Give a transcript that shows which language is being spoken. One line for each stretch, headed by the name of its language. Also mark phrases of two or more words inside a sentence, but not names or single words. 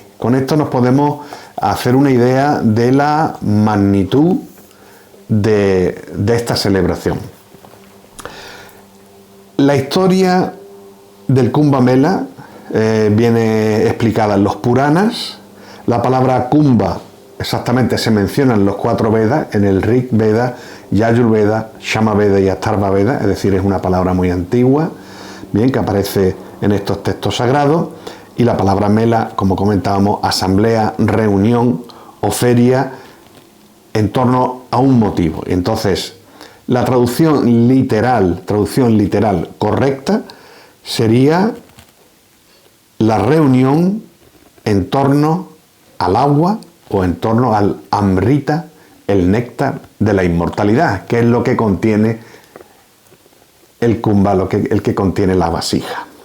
Spanish: Con esto nos podemos hacer una idea de la magnitud de esta celebración. La historia del Kumbh Mela viene explicada en los Puranas. La palabra Kumbha exactamente se menciona en los 4 Vedas, en el Rig Veda, Yajur Veda, Shama Veda y Atharva Veda, es decir, es una palabra muy antigua, bien, que aparece en estos textos sagrados. Y la palabra Mela, como comentábamos, asamblea, reunión o feria en torno a un motivo. Entonces, la traducción literal correcta sería la reunión en torno al agua o en torno al amrita, el néctar de la inmortalidad, que es lo que contiene el kumbha, el que contiene la vasija.